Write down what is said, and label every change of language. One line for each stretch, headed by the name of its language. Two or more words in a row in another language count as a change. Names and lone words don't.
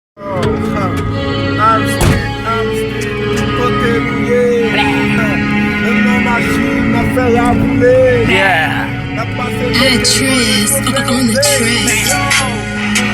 English: I'm still, I'm still
Haitian Creole: kote nou ye. Mwen nan machin, nan fè ya boule.
English: Yeah.
Haitian Creole: Nan pase
English: Actress on the track.